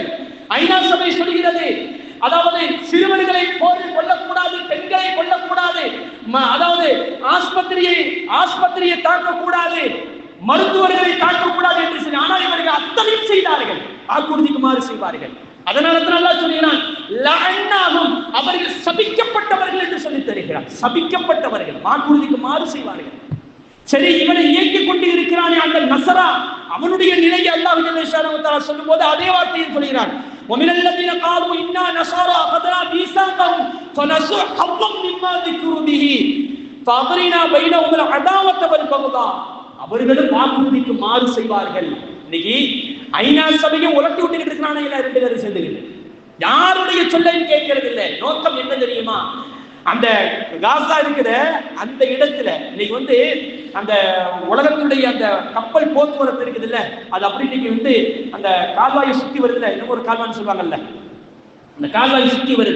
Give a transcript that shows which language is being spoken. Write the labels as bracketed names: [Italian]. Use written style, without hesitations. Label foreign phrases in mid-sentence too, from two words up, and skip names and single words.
[Tamil] ஐநா சபை சொல்கிறது, அதாவது சிறுவர்களை போரில் கொல்லக்கூடாது, பெண்களை கொல்லக்கூடாது, அதாவது ஆஸ்பத்திரியை தாக்கக்கூடாது, மருத்துவர்களை தாக்கக்கூடாது என்று சொல்லி, ஆனால் இவர்கள் அத்தனையும் செய்தார்கள், வாக்குறுதிக்கு மாறு செய்வார்கள். அதனால அல்லாஹ் சொல்கிறான், லஅன்னாஹும், அவர்கள் சபிக்கப்பட்டவர்கள் என்று சொல்லி தருகிறார். சபிக்கப்பட்டவர்கள், வாக்குறுதிக்கு மாறு செய்வார்கள். சரி, இவனை இயக்கிக் கொண்டு இருக்கிறானே அந்த நசரா, அவனுடைய நிலையை அல்லாஹ் [Arabic] جل شأنه وتعالى [Tamil] சொல்லும்போது அதே வார்த்தையை சொல்கிறான். [Arabic] وَمِنَ الَّذِينَ قَالُوا إِنَّا نَصَارَى أَخَذْنَا مِيثَاقَهُمْ فَنَسُوا حَظًّا مِّمَّا ذُكِّرُوا بِهِ فَأَغْرَيْنَا بَيْنَهُمُ الْعَدَاوَةَ وَالْبَغْضَاءَ. [Tamil] அவர்களும் வாக்குறுதிக்கு மாறு செய்வார்கள். இன்னைக்கு ஐநா சபையை உலட்டி விட்டுக்கிட்டு இருக்கிறானே ரெண்டு பேரும் சேர்ந்துக்கிட்டு, யாருடைய சொல்லையும் கேட்கறது இல்லை. நோக்கம் என்ன தெரியுமா? அந்த காசா இருக்கிற அந்த இடத்துல இன்னைக்கு அந்த உலகத்துடைய அந்த கப்பல் போக்குவரத்து இருக்குது இல்ல, அது அப்படி இன்னைக்கு அந்த கால்வாயை சுத்தி வருது இல்ல, இன்னும் ஒரு கால்வாய்னு சொல்லுவாங்கல்ல, அந்த கால்வாயை சுத்தி வருது.